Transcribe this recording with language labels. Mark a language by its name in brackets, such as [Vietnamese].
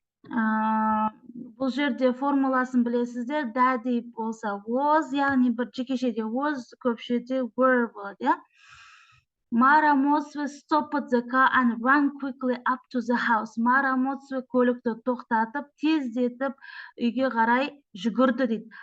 [Kazakh] Бұл жерде формуласын білесіздер. Daddy болса was, яғни бір жекешеде was, көпшеде were болады. [English] Mara Motsue stopped the car and ran quickly up to the house. [Kazakh] Mara Motsue көлікті тоқтатып, тездетіп үйге қарай жүгірді дейді.